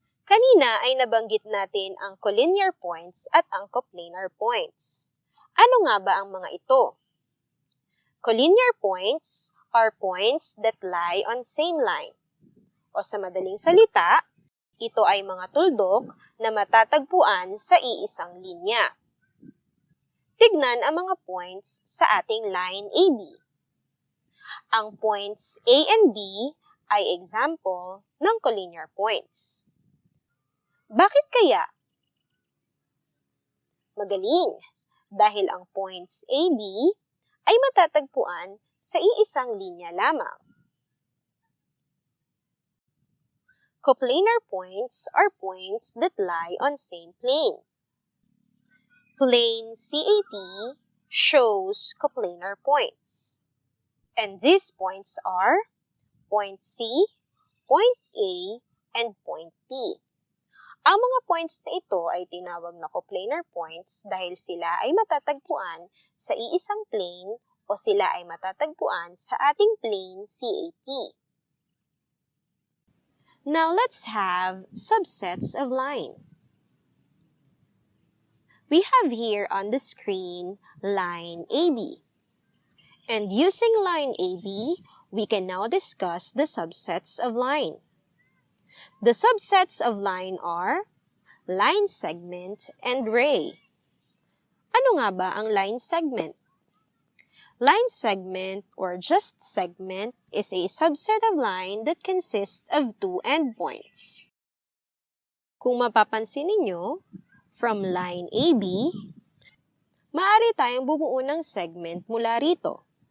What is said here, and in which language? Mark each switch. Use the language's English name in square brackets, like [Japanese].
[Filipino] Kanina ay nabanggit natin ang collinear points at ang coplanar points. Ano nga ba ang mga ito? [English] Collinear points are points that lie on same line. [Filipino] O sa madaling salita, ito ay mga tuldok na matatagpuan sa iisang linya. Tignan ang mga points sa ating line AB. Ang points A and B ay [English] example ng collinear points. [Filipino] Bakit kaya? Magaling! Dahil ang points AB ay matatagpuan sa iisang linya lamang. [English] Coplanar points are points that lie on same plane. Plane CAT shows coplanar points. And these points are point C, point A, and point P. [Filipino] Ang mga points na ito ay tinawag na coplanar points dahil sila ay matatagpuan sa iisang plane o sila ay matatagpuan sa ating plane CAT. [English] Now let's have subsets of line. We have here on the screen line AB. And using line AB, we can now discuss the subsets of line. The subsets of line are line segment and ray. [Filipino] Ano nga ba ang line segment? [English] Line segment or just segment is a subset of line that consists of two endpoints. [Filipino] Kung mapapansin ninyo, [English] from line AB, [Filipino] maaari tayong bumuo ng segment mula rito.